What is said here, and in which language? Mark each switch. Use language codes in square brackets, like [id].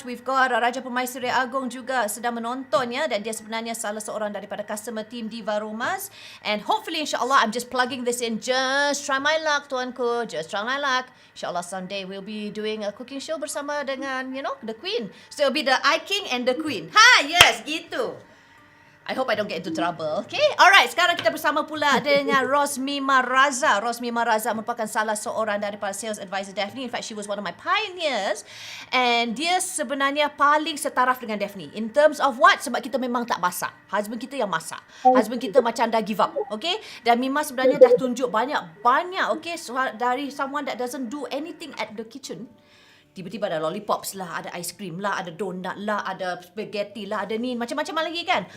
[en] We've got Raja Permaisuri Agong [ms] juga sedang menonton ya, dan dia sebenarnya salah seorang daripada customer [en] Team Diva Romas, and hopefully insyaAllah I'm just plugging this in, just try my luck tuanku, just try my luck. InsyaAllah someday we'll be doing a cooking show [ms] bersama dengan, [en] the Queen. So it'll be the I King and the Queen. Yes, gitu. I hope I don't get into trouble. Okay, alright. [ms] Sekarang kita bersama pula dengan Rosmi Maraza. Rosmi Maraza merupakan salah seorang daripada sales advisor Daphne. [en] In fact, she was one of my pioneers. [ms] And dia sebenarnya paling setaraf dengan Daphne. [en] In terms of what? [ms] Sebab kita memang tak masak. Husband kita yang masak. Husband kita macam dah [en] give up. [ms] Okay? Dan Mima sebenarnya dah tunjuk banyak-banyak. Okay? So, dari [en] someone that doesn't do anything at the kitchen. [ms] Tiba-tiba ada lollipops lah, ada ice cream lah, ada donut lah, ada spaghetti lah, ada ni, macam-macam lagi kan.